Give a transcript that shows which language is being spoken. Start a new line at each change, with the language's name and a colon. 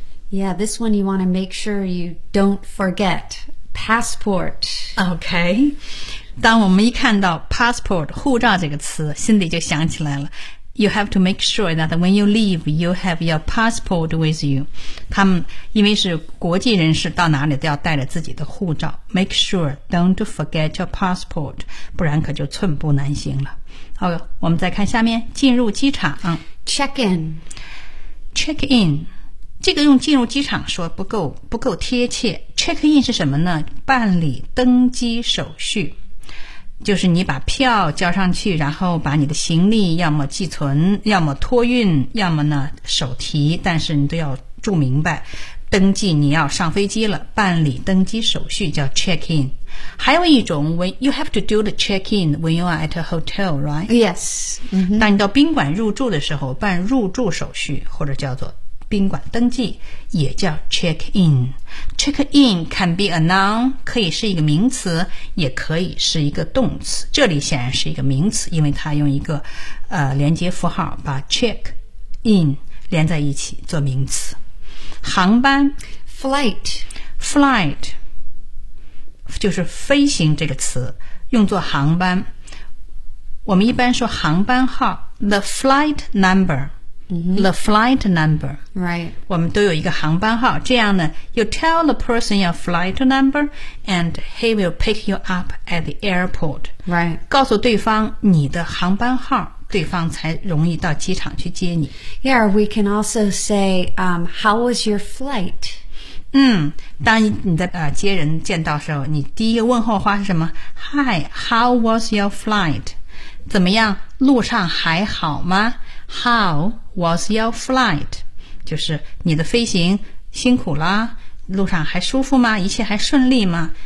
English: Yeah, this one you want to make sure you don't forget. Passport.
Chinese: Okay. 当我们一看到 passport, 护照这个词心里就想起来了。
English: You have to make sure that when you leave, you have your passport with you.
Chinese: 他们因为是国际人士，到哪里都要带着自己的护照。
English: Make sure, don't forget your passport.
Chinese: 不然可就寸步难行了。好，我们再看下面，进入机场。
English: Check in.
Chinese: Check in. 这个用进入机场说不够贴切。Check in 是什么呢？办理登机手续。就是你把票交上去，然后把你的行李要么寄存，要么托运，要么呢手提，但是你都要注明白，登记你要上飞机了，办理登机手续叫 check in。还有一种
English: when you have to do the check in when you are at a hotel, right? Yes.、Mm-hmm.
Chinese: 当你到宾馆入住的时候，办入住手续或者叫做宾馆登记，也叫 check in。
English: Check in can be a noun,
Chinese: 可以是一个名词，也可以是一个动词。这里显然是一个名词，因为它用一个连接符号把 check in 连在一起做名词。航班
English: flight,
Chinese: flight 就是飞行这个词，用作航班。我们一般说航班号 the flight number。 Mm-hmm.
English: The flight number. Right.
Chinese: 我们都有一个航班号，这样呢
English: you tell the person your flight number and he will pick you up at the airport. Right.
Chinese: 告诉对方你的航班号，对方才容易到机场去接你。
English: Yeah, we can also say, how was your flight?
Chinese: 嗯，当你的接人见到时候，你第一个问候话是什么？
English: Hi, how was your flight?
Chinese: 怎么样？路上还好吗？
English: How was your flight?
Chinese: 就是你的飞行辛苦啦，路上还舒服吗？一切还顺利吗？